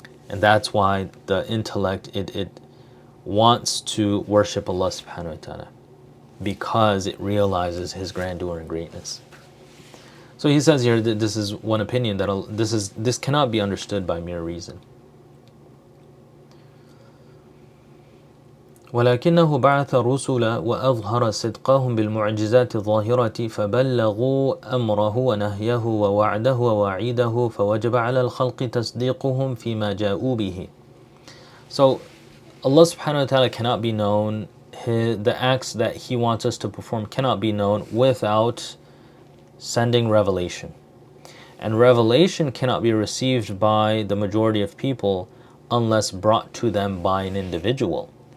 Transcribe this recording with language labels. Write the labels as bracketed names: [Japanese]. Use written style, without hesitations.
[English] And that's why the intellect, it wants to worship Allah subhanahu wa ta'ala, because it realizes His grandeur and greatness. So he says here that this is one opinion, that this cannot be understood by mere reason. [Arabic] ولكنه بعث الرسل وأظهر صدقهم بالمعجزات الظاهرة فبلغوا أمره ونهيه ووعده ووعيده فوجب على الخلق تصديقهم فيما جاءوا به. [English] So Allah subhanahu wa ta'ala cannot be known, the acts that He wants us to perform cannot be known without sending revelation. And revelation cannot be received by the majority of people unless brought to them by an individual.